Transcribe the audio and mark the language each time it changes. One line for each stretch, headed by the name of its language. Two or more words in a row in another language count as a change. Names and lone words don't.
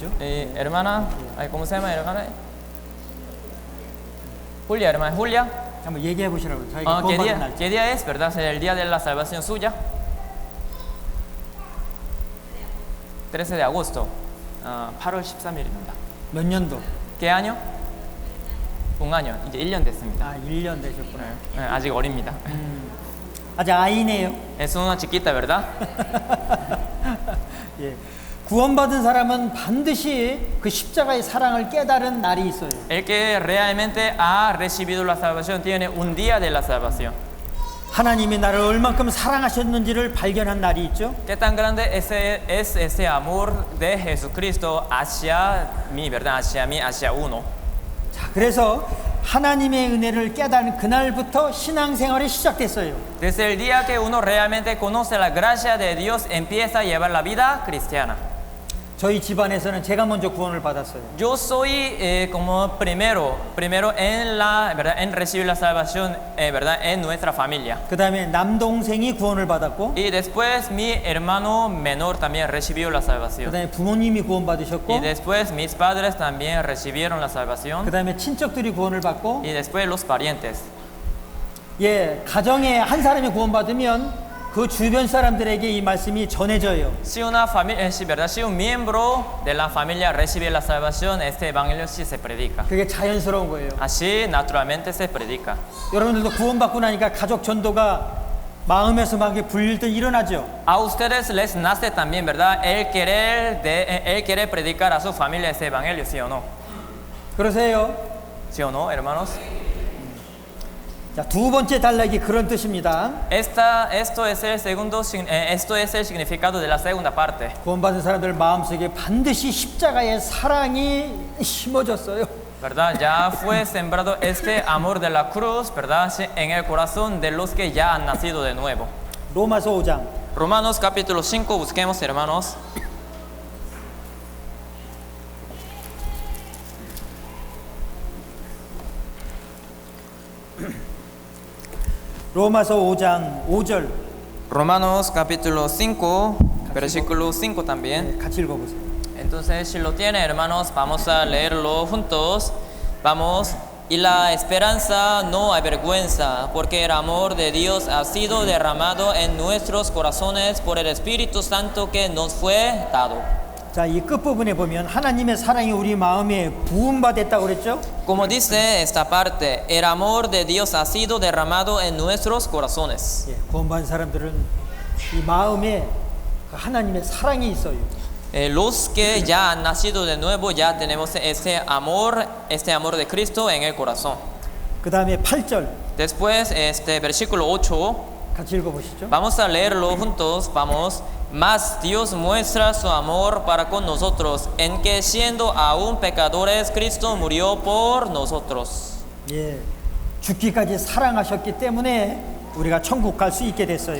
Spanish: Hermana, ay, ¿cómo se llama, hermana? Julia, hermana Julia.
Korean: 한번 얘기해 보시라고. 자기가 구원받은 날.
Spanish: ¿Qué día es, verdad? El día de la salvación suya. 13 de agosto.
Korean: 8월 13일입니다. 몇 년도?
Spanish: ¿Qué año? Un año.
Korean: 이제 1년 됐습니다. 아, 1년 되셨구나. 네, 아직 어립니다. 아직 아이네요.
Spanish: Es una chiquita, ¿verdad?
Korean: 예. 구원받은 사람은 반드시 그 십자가의 사랑을 깨달은 날이 있어요.
Spanish: El que realmente ha recibido la salvación tiene un día de la salvación.
Korean: 하나님이 나를 얼만큼 사랑하셨는지를 발견한 날이 있죠.
Spanish: ¿Qué tan grande es ese amor de Jesucristo hacia mí, verdad? Hacia mí, hacia uno.
Korean: 자, 그래서 하나님의 은혜를 깨달은 그날부터 신앙생활이 시작됐어요.
Spanish: Desde el día que uno realmente conoce la gracia de Dios, empieza a llevar la vida cristiana.
Korean: 저희 집안에서는 제가 먼저 구원을 받았어요.
Spanish: Yo soy como primero en la verdad en recibir la salvación, verdad, en nuestra familia.
Korean: 그 다음에 남동생이 구원을 받았고,
Spanish: Y después mi hermano menor también recibió la
Korean: 그
Spanish: salvación.
Korean: 다음에 부모님이 구원
Spanish: Y
Korean: 받으셨고,
Spanish: después mis padres también recibieron la salvación.
Korean: 그 다음에 친척들이 구원을 받고,
Spanish: Y después los parientes.
Korean: 예, 가정에 한 사람이 구원 받으면 그 주변 사람들에게 이 말씀이 전해져요.
Spanish: Si una familia, si, verdad, si un miembro de la familia recibe la salvación, este evangelio sí se predica.
Korean: 그게 자연스러운 거예요.
Spanish: Así naturalmente se predica.
Korean: 여러분들도 구원받고 나니까 가족 전도가 마음에서 막 불릴 때 일어나죠.
Spanish: A ustedes les nace también, ¿verdad? El querer predicar a su familia ese evangelio, ¿sí o no?
Korean: 그러세요.
Spanish: ¿Sí o no, hermanos?
Korean: 자, 두 번째 단락이 그런 뜻입니다.
Spanish: Esto es el significado de la segunda parte.
Korean: 구원받은 사람들 마음속에 반드시 십자가의 사랑이 심어졌어요.
Spanish: ¿Verdad? Ya fue sembrado este amor de la cruz, ¿verdad? En el corazón de los que ya han nacido de nuevo.
Korean: 로마서 5장
Spanish: Romanos capítulo 5, busquemos, hermanos.
Korean: 로마서 5장 5절
Spanish: Romanos capítulo 5, versículo 5 también.
Korean: 같이 읽어보세요.
Spanish: Entonces, si lo tiene, hermanos, vamos a leerlo juntos. Vamos. Y la esperanza no avergüenza, porque el amor de Dios ha sido derramado en nuestros corazones por el Espíritu Santo que nos fue dado.
Korean: 자, 이 끝부분에 보면 하나님의 사랑이 우리 마음에 부음받았다고 그랬죠?
Spanish: Como dice esta parte, el amor de Dios ha sido derramado en nuestros corazones.
Korean: 예, 구원받은 사람들은 이 마음에 그 하나님의 사랑이 있어요.
Spanish: Los que ya han nacido de nuevo ya tenemos este amor de Cristo en el corazón.
Korean: 그 다음에 8절
Spanish: Después, este versículo 8,
Korean: 같이 읽어보시죠.
Spanish: vamos a leerlo juntos, vamos. Mas Dios muestra su amor para con nosotros, en que siendo aún pecadores, Cristo murió por nosotros.
Korean: 예, 죽기까지 사랑하셨기 때문에 우리가 천국 갈 수 있게 됐어요.